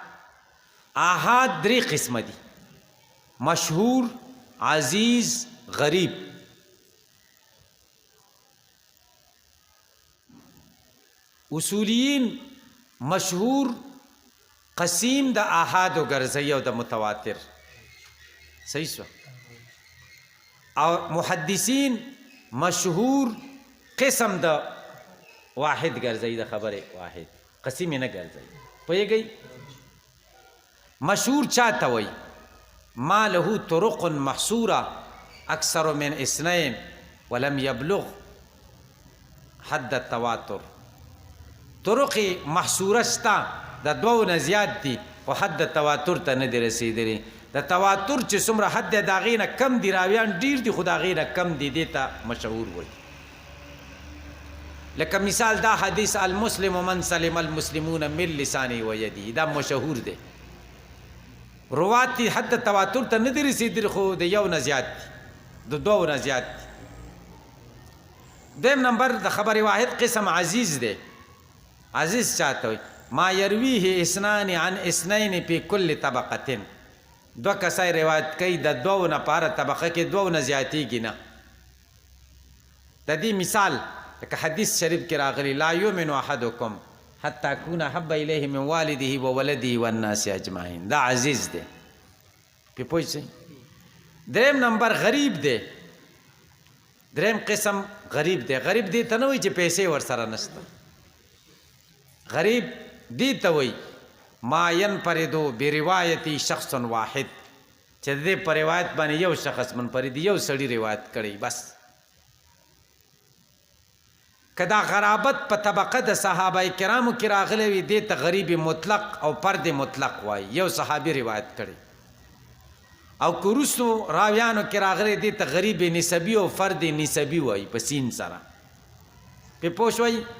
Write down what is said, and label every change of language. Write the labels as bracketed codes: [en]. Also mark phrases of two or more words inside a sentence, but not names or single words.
[ps] درې قسم دي مشهور عزیز غریب اصولیین مشهور قسیم د احاد او ګرځي او د متواتر صحیح شو او محدثین مشهور قسم د واحد ګرځي د خبره واحد قسم نه ګرځي پوهیږئ مشهور چاته وای [ar] ما له طرق محصوره اکثر من اثنين ولم يبلغ حد التواتر طرق محصوره [ps] شتا د دوو نه زیات دي او [ar] حد التواتر [ps] ته نه دی رسیدلی د تواتر چې څومره حد د هغې نه کم دي راویان ډیر دي خو د هغې نه کم دي دې ته مشهور وایي لکه مثال دا حدیث [ar] المسلم من سلم المسلمون من لسانه و یده [ps] دا مشهور دی روات حد تواتر ته نه دی رسیدلی خو د یو نه زیات دي د دوو نه زیات دي دویم نمبر د خبر واحد قسم عزیز دی عزیز چاته وایي [ar] ما یرویه اثنان عن اثنین فی کل طبقه [ps] دو کسای روایت کوي د دوو نه پاره طبقه کې دوو نه زیاتېږي نه د دې مثال لکه حدیث شریف کې راغلی [ar] لا یؤمن احدکم حتی اکون احب الیه من والده و ولده والناس اجمعین [ps] دا عزیز دی پې پوه شئ دریم نمبر غریب دی دریم قسم غریب دی غریب دی ته نه وایي چې پیسې ورسره نشته غریب دی ته وایي [ar] ما ينفردو بروایتی شخص واحد [ps] چې دې په روایت باندې یو شخص منفرد یو سړی روایت کړي بس کدا غرابت په طبقه د صحابه کرامو کې راغلی وي دې ته غریب مطلق او فرد مطلق وایي یو صحابي روایت کړي او کورسو راویانو کې راغلی دې ته غریب نسبی او فرد نسبی وایي په سین سره په پوه شوئ